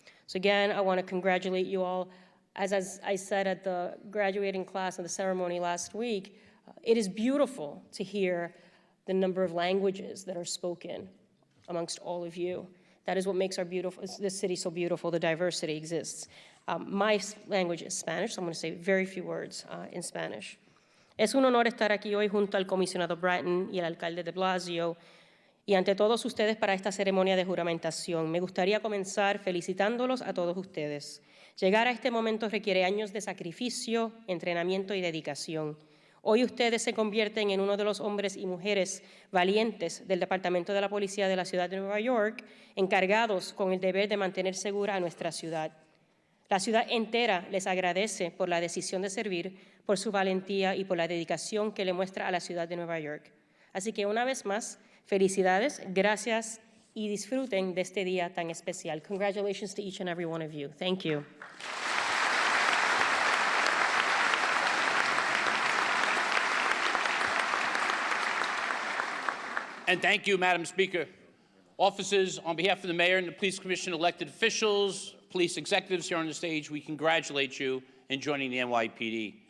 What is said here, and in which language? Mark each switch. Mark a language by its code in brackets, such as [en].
[en] So again, I want to congratulate you all. As I said at the graduating class and the ceremony last week, it is beautiful to hear the number of languages that are spoken amongst all of you. That is what makes this city so beautiful. The diversity exists. My language is Spanish, so I'm going to say very few words in Spanish. [es] Es un honor estar aquí hoy junto al comisionado Bratton y el alcalde de Blasio y ante todos ustedes para esta ceremonia de juramentación. Me gustaría comenzar felicitándolos a todos ustedes. Llegar a este momento requiere años de sacrificio, entrenamiento y dedicación. Hoy ustedes se convierten en uno de los hombres y mujeres valientes del Departamento de la Policía de la Ciudad de Nueva York, encargados con el deber de mantener segura a nuestra ciudad. La ciudad entera les agradece por la decisión de servir, por su valentía y por la dedicación que le muestra a la ciudad de Nueva York. Así que una vez más, felicidades, gracias y disfruten de este día tan especial. [en] Congratulations to each and every one of you. Thank you. And thank you, Madam Speaker. Officers, on behalf of the mayor and the police commission, elected officials, police executives here on the stage, we congratulate you in joining the NYPD.